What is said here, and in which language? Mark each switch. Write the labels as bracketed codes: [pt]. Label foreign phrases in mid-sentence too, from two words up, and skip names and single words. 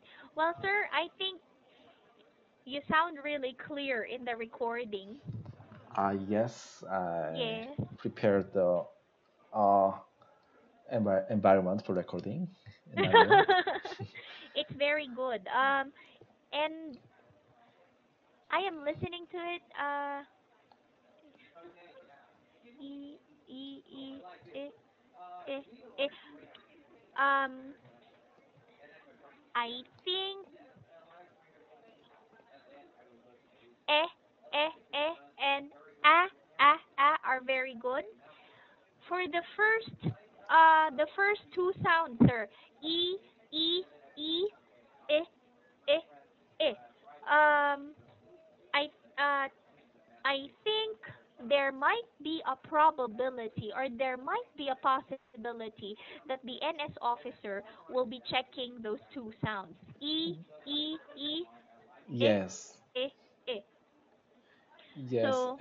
[en] Well, sir, I think you sound really clear in the recording. Yes, I Yes. prepared the uh, environment for recording in my room. It's very good. And I am listening to it. E e e e e e. Um, I think eh and are very good. For the first two sounds, sir. E e e e e e. Um, I uh I think there might be a probability or there might be a possibility that the NS officer will be checking those two sounds. E, eh, Yes, eh, eh. yes, So,